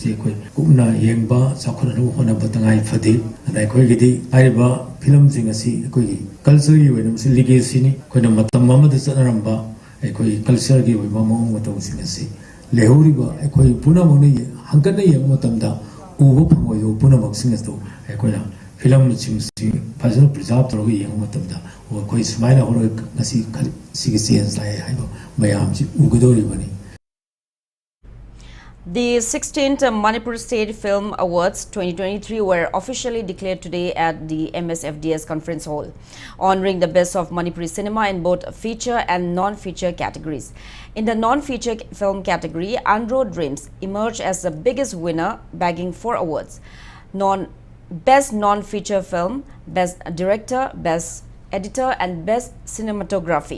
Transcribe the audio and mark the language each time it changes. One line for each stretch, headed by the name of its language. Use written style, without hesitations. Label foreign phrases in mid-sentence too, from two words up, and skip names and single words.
Manipuri: ꯑꯩꯈꯣꯏ ꯀꯨꯞꯅ ꯌꯦꯡꯕ ꯆꯥꯎꯈꯠꯅꯕ ꯍꯣꯠꯅꯕ ꯇꯉꯥꯏ ꯐꯗꯦ ꯑꯗ ꯑꯩꯈꯣꯏꯒꯤꯗꯤ ꯍꯥꯏꯔꯤꯕ ꯐꯤꯂꯝꯁꯤꯡ ꯑꯁꯤ ꯑꯩꯈꯣꯏꯒꯤ ꯀꯜꯆꯔꯒꯤ ꯑꯣꯏꯅ ꯃꯁꯤ ꯂꯤꯒꯦꯁꯤꯅꯤ ꯑꯩꯈꯣꯏꯅ ꯃꯇꯝ ꯑꯃꯗ ꯆꯠꯅꯔꯝꯕ ꯑꯩꯈꯣꯏ ꯀꯜꯆꯔꯒꯤ ꯑꯣꯏꯕ ꯃꯑꯣꯡ ꯃꯇꯧꯁꯤꯡ ꯑꯁꯤ ꯂꯩꯍꯧꯔꯤꯕ ꯑꯩꯈꯣꯏ ꯄꯨꯝꯅꯃꯛꯅ ꯍꯪꯒꯠꯅ ꯌꯦꯡꯕ ꯃꯇꯝꯗ ꯎꯕ ꯐꯪꯉꯣꯏꯗꯕ ꯄꯨꯝꯅꯃꯛꯁꯤꯡ ꯑꯗꯨ ꯑꯩꯈꯣꯏꯅ ꯐꯤꯂꯝꯁꯤꯡꯁꯤ ꯐꯖꯅ ꯄ꯭ꯔꯤꯖꯥꯔꯕ ꯇꯧꯔꯒ ꯌꯦꯡꯕ ꯃꯇꯝꯗ ꯑꯩꯈꯣꯏ ꯁꯨꯃꯥꯏꯅ ꯍꯧꯔꯒ ꯉꯁꯤ ꯁꯤꯒꯤ ꯆꯦꯟꯖ ꯂꯥꯛꯑꯦ ꯍꯥꯏꯕ ꯃꯌꯥꯝꯁꯤ ꯎꯒꯗꯧꯔꯤꯕꯅꯤ.
English: The 16th Manipur State Film Awards 2023 were officially declared today at the MSFDS Conference Hall, honoring the best of Manipuri cinema in both feature and non-feature categories. In the non-feature film category, Andro Dreams emerged as the biggest winner, bagging 4 awards: Best Non-Feature Film, Best Director, Best Editor, and Best Cinematography.